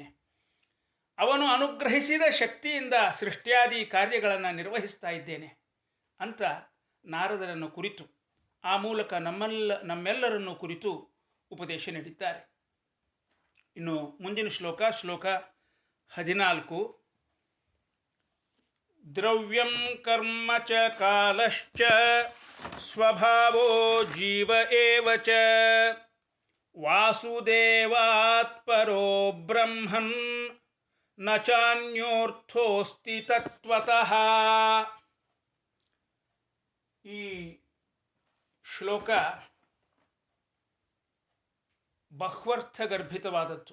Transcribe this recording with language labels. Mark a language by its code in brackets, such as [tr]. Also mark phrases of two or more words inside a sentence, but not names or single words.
[kn] ಅವನು ಅನುಗ್ರಹಿಸಿದ ಶಕ್ತಿಯಿಂದ ಸೃಷ್ಟಿಯಾದಿ ಕಾರ್ಯಗಳನ್ನು ನಿರ್ವಹಿಸ್ತಾ ಇದ್ದೇನೆ ಅಂತ ನಾರದರನ್ನು ಕುರಿತು, ಆ ಮೂಲಕ ನಮ್ಮೆಲ್ಲರನ್ನು ಕುರಿತು ಉಪದೇಶ ನೀಡಿದ್ದಾರೆ. ಇನ್ನು ಮುಂದಿನ ಶ್ಲೋಕ 14. [sa] ದ್ರವ್ಯಂ ಕರ್ಮ ಚ ಕಾಲಶ್ಚ ಸ್ವಭಾವೋ ಜೀವ ಏವ ಚ ವಾಸುದೇವಾತ್ ಪರೋ ಬ್ರಹ್ಮನ್ ನ ಚಾನ್ಯೋರ್ಥೋಸ್ತಿ ತತ್ವತಃ. [kn] ಈ ಶ್ಲೋಕ ಬಹ್ವರ್ಥಗರ್ಭಿತವಾದದ್ದು.